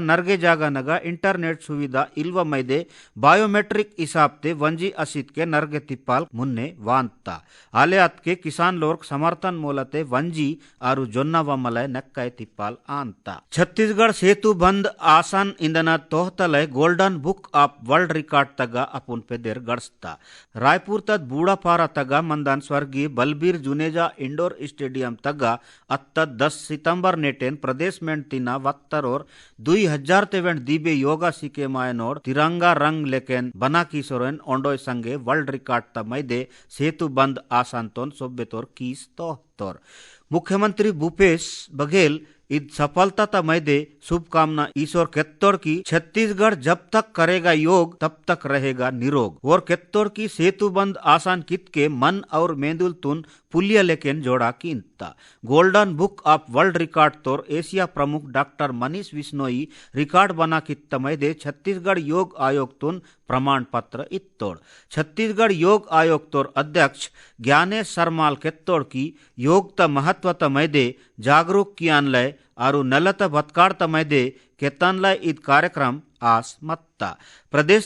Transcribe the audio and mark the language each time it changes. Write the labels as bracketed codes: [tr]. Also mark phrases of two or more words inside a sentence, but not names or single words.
[gon] नरगे जागा नगा इंटरनेट सुविधा इल्व मैदे बायोमेट्रिक हिसाबते वंजी असित के नरगे तिप्पाल मुन्ने वांता आले अतके किसान लोग समर्थन मोलते वंजी आरु जोन्ना वमलय नक्काय तिप्पाल आंता छत्तीसगढ़ [hi] सेतु बंद आसान [gon] इंदना तोहतलय गोल्डन बुक ऑफ वर्ल्ड रिकॉर्ड तगा अपुन पेदेर गड़स्ता रायपुर तद बूढ़ापारा तगा मंदन स्वर्गीय बलबीर जुनेजा इंडोर स्टेडियम तगा अत्तद 10 सितंबर नेटेन प्रदेश में तीना वत्तर और 2000 तेवेंट दीबे योगा सीखे मायनोर तिरंगा रंग लेकेन बना किशोरन ओंडोय संगे वर्ल्ड रिकॉर्ड तमैदे सेतु बंद आसानतोन सोब्बेतोर कीस तोहतोर मुख्यमंत्री भूपेश बघेल इद सफलता तमैदे शुभकामना ईश्वर केत्तोड़ की [hi] छत्तीसगढ़ जब तक करेगा योग तब तक रहेगा निरोग [gon] और केत्तोड़ की [hi] सेतु बंद आसान [gon] कित के मन और मेंदुल तुन पुलिया लेकेन जोड़ा कीनता गोल्डन बुक ऑफ वर्ल्ड रिकॉर्ड तोर एशिया प्रमुख डॉक्टर मनीष विश्नोई रिकॉर्ड बना कित तमैदे छत्तीसगढ़ योग आयोग तुन प्रमाण पत्र इत्तोड़ छत्तीसगढ़ योग आयोग तोर अध्यक्ष ज्ञानेश सरमाल केत्तोड़ की योग त महत्व तमैदे जागरूक कियान लय आरु नलत भत्कार तमैदे केतन लय ईद कार्यक्रम आस मत्ता प्रदेश